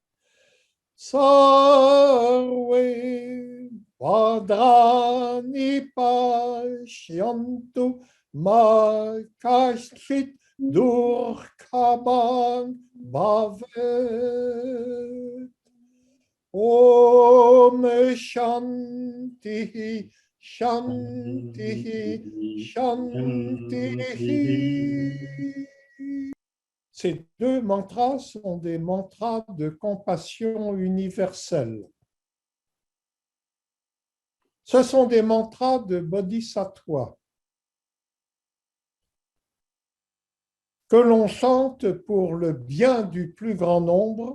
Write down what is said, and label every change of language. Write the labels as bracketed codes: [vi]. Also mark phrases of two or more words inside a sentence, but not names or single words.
[sa] Sarve Vadrani Pashyantu Makashit Durkhaban Bhavet. Om Shanti, Shanti, Shanti. [fr] Ces deux mantras sont des mantras de compassion universelle. Ce sont des mantras de Bodhisattva que l'on chante pour le bien du plus grand nombre.